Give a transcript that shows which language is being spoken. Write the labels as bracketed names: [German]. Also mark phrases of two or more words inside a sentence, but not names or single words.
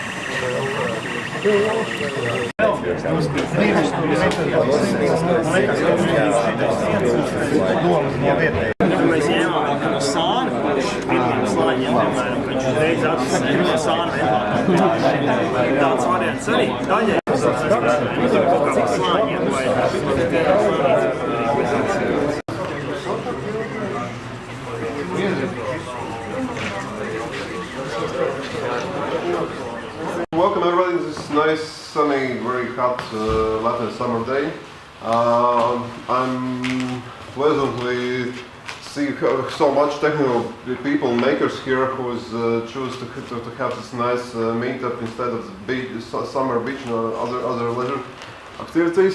[Latvian] Mēs ņēmām no sāna, pirmiem slāņiem, piemēram, viņš uzreiz atsaka no sāna vienkārši. Tāds variants arī. Daļai cik slāņiem vai [English] Welcome everybody to this nice, sunny, very hot Latvian summer day. I'm pleasantly see so much technical people, makers here who choose to have this nice meetup instead of the beach, summer beach and other leisure activities.